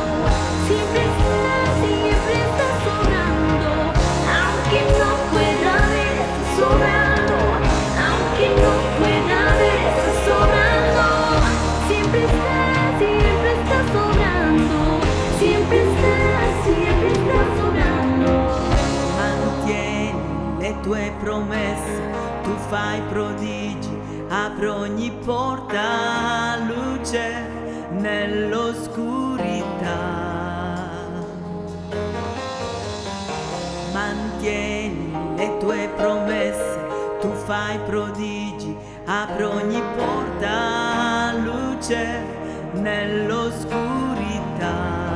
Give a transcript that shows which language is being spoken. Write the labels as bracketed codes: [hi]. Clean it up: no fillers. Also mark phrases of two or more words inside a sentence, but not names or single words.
[es] Siempre está sobrando. Aunque no pueda ver, está sobrando. Aunque no pueda ver, está sobrando. Siempre está sobrando. Siempre está sobrando. [it] Mantieni le tue promesse, tu fai prodigi, apri ogni porta, luce nell'oscurità. Mantieni le tue promesse, tu fai prodigi, apri ogni porta, luce nell'oscurità.